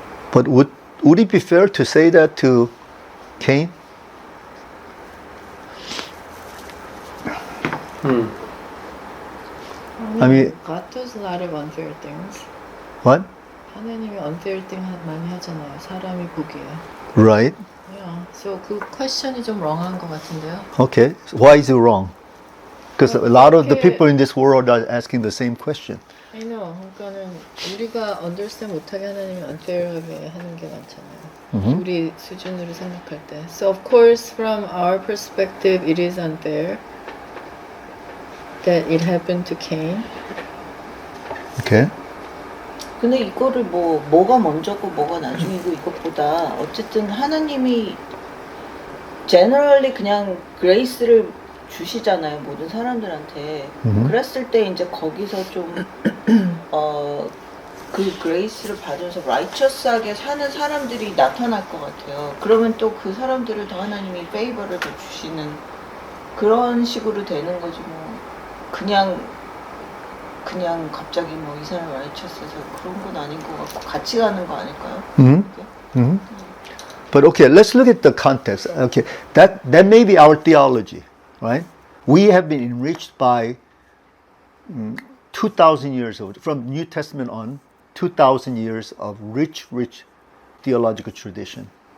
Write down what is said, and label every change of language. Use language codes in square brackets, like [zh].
[en] But would it be fair to say that to Cain? I mean, God does a lot of unfair things. what? [ko] 하나님이 [en] unfair thing [ko] 많이 하잖아요. 사람이 보기에. [en] Right. Yeah. [ko] So 그 question이 좀 wrong한 것 같은데요. [en] Okay. So why is it wrong? Because a lot of the [ko] 그렇게- [en] people in this world are asking the same question. I know. [ko] 그러니까는 우리가 understand 못하게 하나님이 unfair하게 하는 게 많잖아요. 우리 수준으로 생각할 때. [en] So of course, from our perspective, it is unfair that it happened to Cain. Okay. [ko] 근데 이거를 뭐가 먼저고 뭐가 나중이고 이것보다 어쨌든 하나님이 generally 그냥 grace를 주시잖아요, 모든 사람들한테. 그랬을 때 이제 거기서 좀 그 grace를 받아서 righteous하게 사는 사람들이 나타날 것 같아요. 그러면 또 그 사람들을 더 하나님이 favor를 더 주시는 그런 식으로 되는 거지 뭐. 그냥 갑자기 뭐 이 사람 righteous해서 그런 건 아닌 것 같고 같이 가는 거 아닐까요? [en] But okay, let's look at the context. Okay, that may be our theology, right? We have been enriched by 2,000 years of, from New Testament on, 2,000 years of rich theological tradition.